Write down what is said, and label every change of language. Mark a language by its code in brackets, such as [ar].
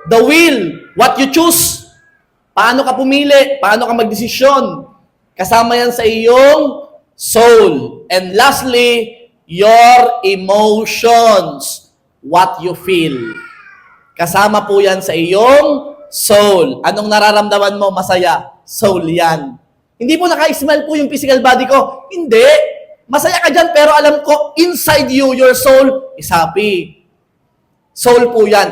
[en] the will, what you choose. [tl] Paano ka pumili? Paano ka magdesisyon? Kasama yan sa iyong soul. [en] And lastly, your emotions, what you feel. [tl] Kasama po yan sa iyong soul. Anong nararamdaman mo? Masaya. Soul yan. Hindi po naka-smile po yung physical body ko. Hindi. Masaya ka dyan, pero alam ko, [en] inside you, your soul is happy. [tl] Soul po yan.